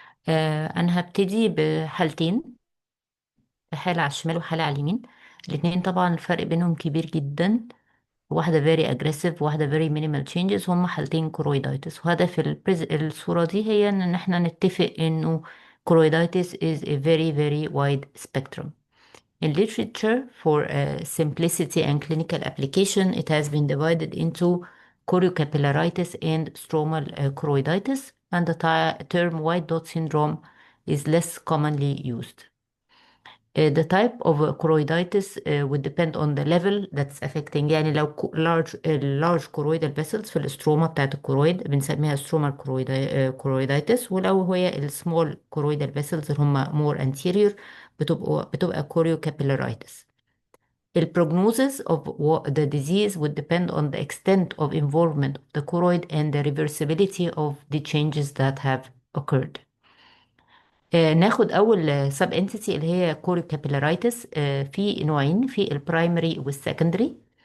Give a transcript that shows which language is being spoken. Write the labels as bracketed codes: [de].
[ar] أنا هبتدي بحالتين، حالة على الشمال وحالة على اليمين. الاتنين طبعا الفرق بينهم كبير جدا، واحدة [en] very aggressive [ar] واحدة [en] very minimal changes. [ar] هما حالتين كورويدايتس، وهدف الصورة دي هي إن احنا نتفق إنه [en] choroiditis is a very very wide spectrum. In literature, for simplicity and clinical application, it has been divided into choriocapillaritis and stromal choroiditis, and the term white dot syndrome is less commonly used. The type of choroiditis would depend on the level that's affecting. [ar] يعني لو [en] large choroidal vessels [ar] في الاستروما بتاعت الكرويد بنسميها stromal choroiditis، ولو هي ال [en] small choroidal vessels [ar] اللي هم [en] more anterior [ar] بتبقى choriocapillaritis. [en] The prognosis of the disease would depend on the extent of involvement of the choroid and the reversibility of the changes that have occurred. [ar] ناخد اول سب انتيتي اللي هي كوريو كابيلارايتس. في نوعين، في البرايمري والسكندري.